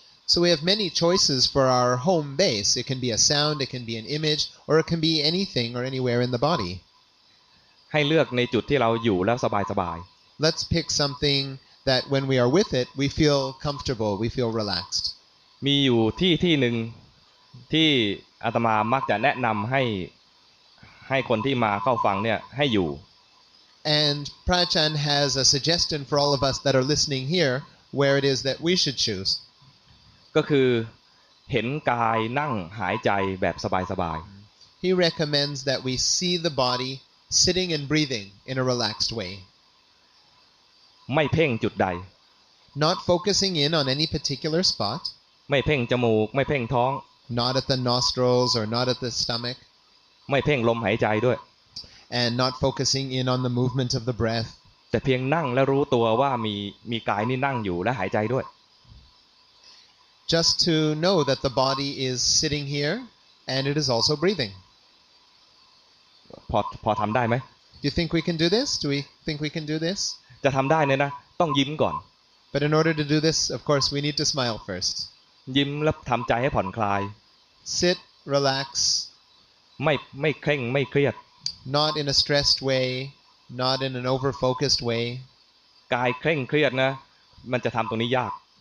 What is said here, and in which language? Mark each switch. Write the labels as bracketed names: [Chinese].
[English] so we have many choices for our home base it can be a sound it can be an image or it can be anything or anywhere in the body [Thai] ให้เลือกในจุดที่เราอยู่แล้วสบาย [English] ๆ let's pick something that when we are with it we feel comfortable we feel relaxed [Thai] มีอยู่ที่หนึ่งที่อาตมามักจะแนะนำให้คนที่มาเข้าฟังเนี่ยให้อยู่ [English] and Prachan has a suggestion for all of us that are listening here where it is that we should choose [Thai] ก็คือเห็นกายนั่งหายใจแบบสบายๆ [English] He recommends that we see the body sitting and breathing in a relaxed way [Thai] ไม่เพ่งจุดใด [English] not focusing in on any particular spot [Thai] ไม่เพ่งจมูกไม่เพ่งท้อง [English] not at the nostrils or not at the stomach [Thai] ไม่เพ่งลมหายใจด้วย [English] and not focusing in on the movement of the breath [Thai] แต่เพียงนั่งและรู้ตัวว่ามีกายนี่นั่งอยู่และหายใจด้วย [English] just to know that the body is sitting here and it is also breathing [Thai] พอทำได้ไหม [English] do you think we can do this do we think we can do this [Thai] จะทำได้เนี่ยนะต้องยิ้มก่อน [English] but in order to do this of course we need to smile first [Thai] ยิ้มแล้วทำใจให้ผ่อนคลาย [English] sit relax [Thai] ไม่เคร่งไม่เครียด [English] not in a stressed way not in an over focused way [Thai] กายเคร่งเครียดนะมันจะทำตรงนี้ยาก